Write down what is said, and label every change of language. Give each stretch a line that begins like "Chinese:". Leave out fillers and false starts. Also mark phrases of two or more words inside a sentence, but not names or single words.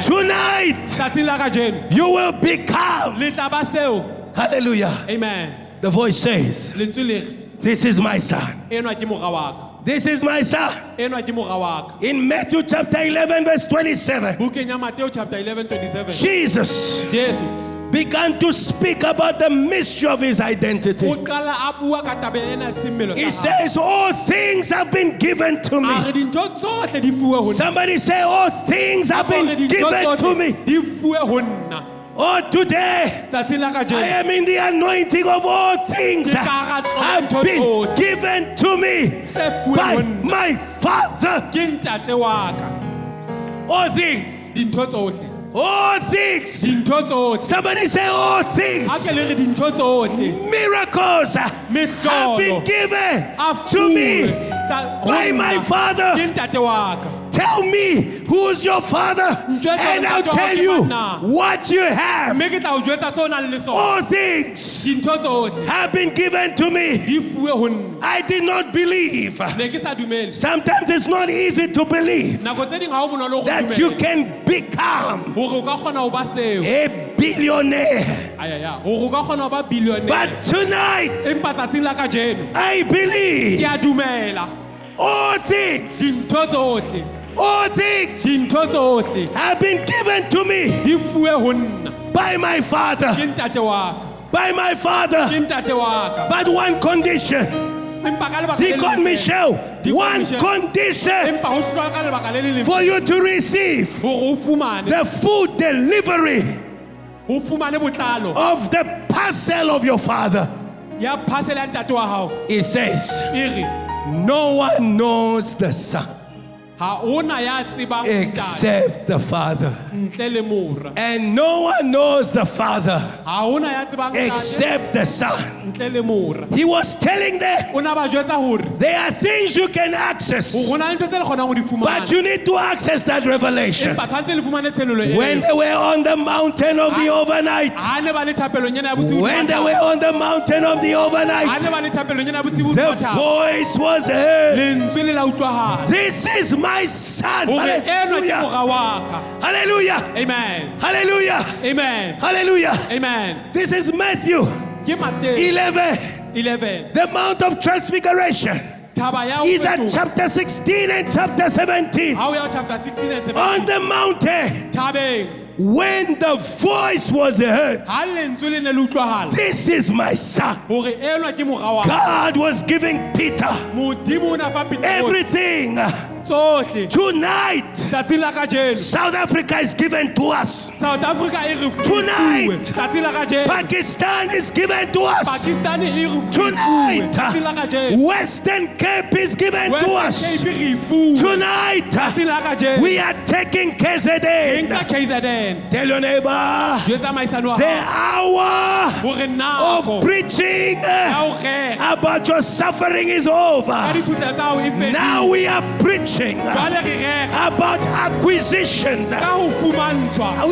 English: Tonight,
Southern Sotho: Tsatsing la kajeno
English: you will become.
Southern Sotho: le tla ba seo.
English: Hallelujah. Amen. The voice says,
Southern Sotho: Lentswe le re
English: this is my son.
Southern Sotho: enwa ke mora wa ka.
English: This is my son.
Southern Sotho: Enwa ke mora wa ka.
English: In Matthew chapter 11, verse 27,
Southern Sotho: Bukeng ya Mateo chapter 11:27.
English: Jesus
Southern Sotho: Jesu
English: began to speak about the mystery of his identity.
Southern Sotho: o qala a bua ka taba ena ya semmelo
English: He
Southern Sotho: sa hae.
English: says, all things have been given to
Southern Sotho: A
English: me.
Southern Sotho: re dintho tsohle di fuwe ho nna.
English: Somebody say, all things have
Southern Sotho: A re
English: been
Southern Sotho: dintho
English: given to
Southern Sotho: tsohle
English: me.
Southern Sotho: di fuwe ho nna.
English: Oh, today,
Southern Sotho: Tsatsing la
English: I
Southern Sotho: kajeno
English: am in the anointing of all things have been given to me
Southern Sotho: tse fuwe
English: by
Southern Sotho: ho nna.
English: my Father.
Southern Sotho: Ke ntate wa ka.
English: All things,
Southern Sotho: Dintho tsohle.
English: all things.
Southern Sotho: Dintho tsohle.
English: Somebody say, all
Southern Sotho: Ha
English: things.
Southern Sotho: ke le re dintho tsohle.
English: Miracles have
Southern Sotho: Mehlolo.
English: been given
Southern Sotho: A
English: to me
Southern Sotho: fuwe tsa- ho
English: by my
Southern Sotho: nna.
English: Father.
Southern Sotho: Ke ntate wa ka.
English: Tell me who's your father, and I'll tell you what you have.
Southern Sotho: Mme ke tla o jwetsa seo o nang le sona.
English: All things
Southern Sotho: Dintho tsohle
English: have been given to me.
Southern Sotho: di fuwe ho nna.
English: I did not believe.
Southern Sotho: Ne ke sa dumele.
English: Sometimes it's not easy to believe
Southern Sotho: Nako tse ding ha ho bonolo ho
English: that you
Southern Sotho: dumela
English: can become
Southern Sotho: hore o ka kgona ho ba seo.
English: a billionaire.
Southern Sotho: Ayaya, hore o ka kgona ho ba billionaire.
English: But tonight,
Southern Sotho: Empa tsatsing la kajeno
English: I
Southern Sotho: ke
English: believe
Southern Sotho: a dumela.
English: all things,
Southern Sotho: Dintho tsohle,
English: all things
Southern Sotho: dintho tsohle
English: have been given to me
Southern Sotho: di fuwe ho nna.
English: by my Father.
Southern Sotho: Ke ntate wa ka.
English: By my
Southern Sotho: Ke
English: Father.
Southern Sotho: ntate wa ka.
English: But one condition,
Southern Sotho: Empa ka lebaka le Deacon leng Michelle, Deacon
English: one Michelle. condition
Southern Sotho: Empa ho hloka ka lebaka le leng
English: for you to receive
Southern Sotho: hore o fumane
English: the food delivery
Southern Sotho: o fumane botlalo
English: of the parcel of your Father.
Southern Sotho: ya parcel ya ntate wa hao.
English: It says,
Southern Sotho: E re
English: no one knows the Son
Southern Sotho: ha ona ya tsebang ntate
English: except the Father.
Southern Sotho: ntle le mora.
English: And no one knows the Father
Southern Sotho: Ha ona ya tsebang ntate
English: except the Son.
Southern Sotho: ntle le mora.
English: He was telling them,
Southern Sotho: O na ba jwetsa hore
English: there are things you can access,
Southern Sotho: ho na le ntho tse le kgonang ho di fumana.
English: but you need to access that revelation.
Southern Sotho: Empa tshwantse le fumane tshenolo eo.
English: When they were on the mountain of the overnight,
Southern Sotho: Ha ne ba le thapelong ena ya bosiu
English: when they
Southern Sotho: hodima
English: were
Southern Sotho: thaba.
English: on the mountain of the
Southern Sotho: Ha
English: overnight,
Southern Sotho: ne ba le thapelong ena ya bosiu
English: the
Southern Sotho: hodima thaba.
English: voice was heard.
Southern Sotho: Lentswe le la utlwahala.
English: This is my son.
Southern Sotho: Hore enwa ke
English: Hallelujah.
Southern Sotho: mora wa ka.
English: Hallelujah. Amen. Hallelujah. Amen. Hallelujah. Amen. This is Matthew
Southern Sotho: Ke Mateo 11. 11.
English: The Mount of Transfiguration
Southern Sotho: Thaba ya ho
English: is at
Southern Sotho: fetoha.
English: chapter 16 and chapter 17.
Southern Sotho: Ha o ya
English: chapter 16 and 17. On the mountain,
Southern Sotho: Thabeng.
English: when the voice was heard,
Southern Sotho: Ha lentswe le ne le utlwahala.
English: this is my son.
Southern Sotho: Hore enwa ke mora wa ka.
English: God was giving Peter
Southern Sotho: Modimo o na fa Petrus
English: everything.
Southern Sotho: tsohle.
English: Tonight,
Southern Sotho: Tsatsing la kajeno.
English: South Africa is given to us.
Southern Sotho: South Africa e re fuwe.
English: Tonight.
Southern Sotho: Tsatsing la kajeno.
English: Pakistan is given to us.
Southern Sotho: Pakistan e re fuwe.
English: Tonight,
Southern Sotho: Tsatsing la kajeno.
English: Western Cape is given to us.
Southern Sotho: Western Cape e re fuwe.
English: Tonight,
Southern Sotho: Tsatsing la kajeno.
English: we are taking
Southern Sotho: E nka KZN. KZN.
English: Tell your neighbor,
Southern Sotho: Jwetsa tsamaisano wa
English: the
Southern Sotho: hao.
English: hour
Southern Sotho: Hore nako
English: of preaching
Southern Sotho: ya ho rera.
English: about your suffering is
Southern Sotho: Ka
English: over.
Southern Sotho: dithutla tsa hao e fedile.
English: Now we are preaching
Southern Sotho: Jwale re rera.
English: about acquisition.
Southern Sotho: Ka ho fumantshwa.